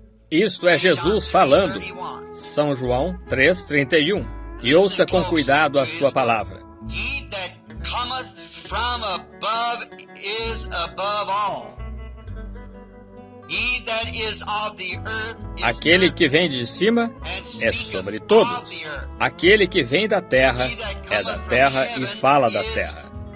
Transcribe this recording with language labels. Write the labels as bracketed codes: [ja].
[pt] Isto é Jesus falando, São João 3, 31. E ouça com cuidado a sua palavra. [en] He that cometh from above is above all. He that is of the earth is [pt] Aquele que vem de cima é sobre todos. Aquele que vem da terra é da terra e fala da terra.